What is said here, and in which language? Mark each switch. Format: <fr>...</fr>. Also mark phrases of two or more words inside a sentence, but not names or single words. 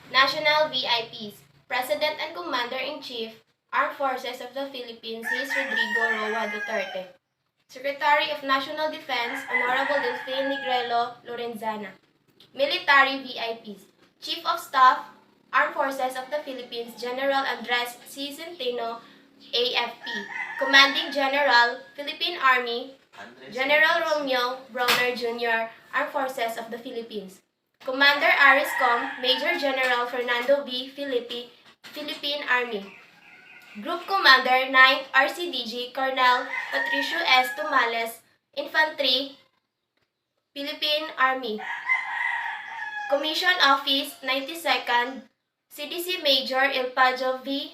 <en>National VIPs, President and Commander-in-Chief, Armed Forces of the Philippines, is Rodrigo Roa Duterte. Secretary of National Defense, Honorable Delfin Negrelo Lorenzana. Military VIPs, Chief of Staff, Armed Forces of the Philippines, General Andres C. Centeno, AFP. Commanding General, Philippine Army, General Romeo Browner Jr., Armed Forces of the Philippines. Commander ARISCOM, Major General Fernando V. Filipi, Philippine Army. Group Commander 9th RCDG, Colonel Patricio S. Tumales, Infantry, Philippine Army. Commission Office 92nd, CDC Major Elpajo V.</en>